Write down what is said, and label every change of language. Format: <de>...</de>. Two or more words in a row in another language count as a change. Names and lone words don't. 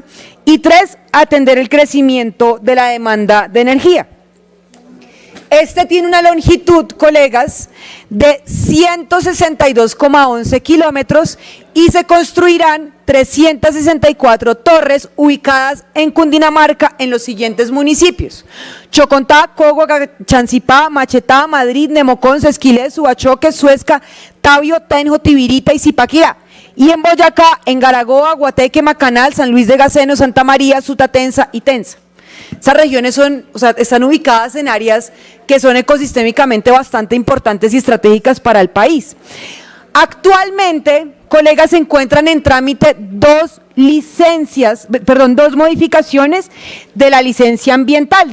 <es>Y 3, atender el crecimiento de la demanda de energía. Este tiene una longitud, colegas, de 162,11 kilómetros y se construirán 364 torres ubicadas en Cundinamarca en los siguientes municipios: Chocontá, Cogua, Chancipá, Machetá, Madrid, Nemocón, Sesquilé, Subachoque, Suezca, Tabio, Tenjo, Tibirita y Zipaquirá. Y en Boyacá, en Garagoa, Guateque, Macanal, San Luis de Gaceno, Santa María, Sutatensa y Tensa. Esas regiones están ubicadas en áreas que son ecosistémicamente bastante importantes y estratégicas para el país. Actualmente, colegas, se encuentran en trámite dos modificaciones de la licencia ambiental.</es>